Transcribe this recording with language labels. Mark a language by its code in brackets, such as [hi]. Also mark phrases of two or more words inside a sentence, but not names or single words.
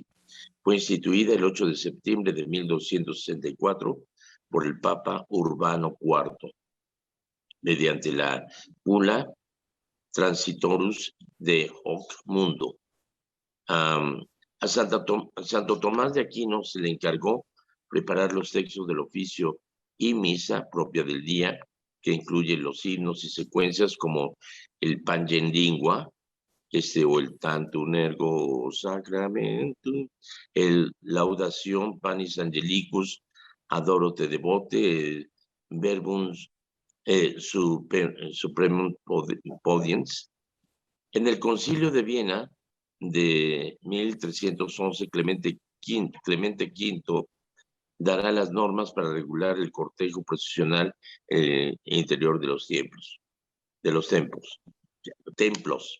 [es] Fue instituida el 8 de septiembre de 1264 por el Papa Urbano IV, mediante la bula Transitorus de Hoc Mundo. A Santo Tomás de Aquino se le encargó preparar los textos del oficio y misa propia del día, que incluye los himnos y secuencias como el Pange Lingua, o el Tantum Ergo Sacramentum, el Laudación Panis Angelicus, Adoro te devote, Verbum Supremum Podiens. En el Concilio de Viena de 1311, Clemente V dará las normas para regular el cortejo procesional interior de los templos.